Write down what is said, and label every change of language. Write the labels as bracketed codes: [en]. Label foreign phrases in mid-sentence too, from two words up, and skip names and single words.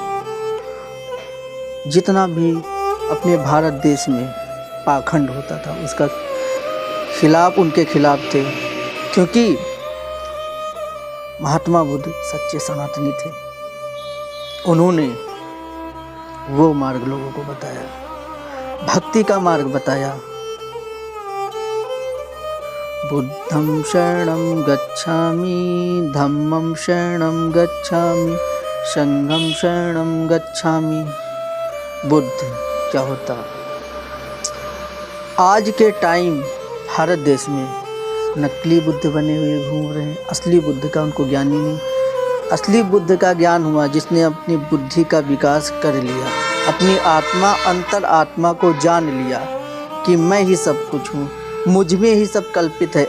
[hi] जितना भी अपने भारत देश में पाखंड होता था उसका खिलाफ, उनके खिलाफ थे, क्योंकि महात्मा बुद्ध सच्चे सनातनी थे। उन्होंने वो मार्ग लोगों को बताया, भक्ति का मार्ग बताया। [pi] बुद्धं शरणं गच्छामि, धम्मं शरणं गच्छामि, संघं शरणं गच्छामि। [hi] बुद्ध क्या होता, आज के टाइम भारत देश में नकली बुद्ध बने हुए घूम रहे हैं, असली बुद्ध का उनको ज्ञान ही नहीं। असली बुद्ध का ज्ञान हुआ जिसने अपनी बुद्धि का विकास कर लिया, अपनी आत्मा, अंतर आत्मा को जान लिया कि मैं ही सब कुछ हूँ, मुझ में ही सब कल्पित है।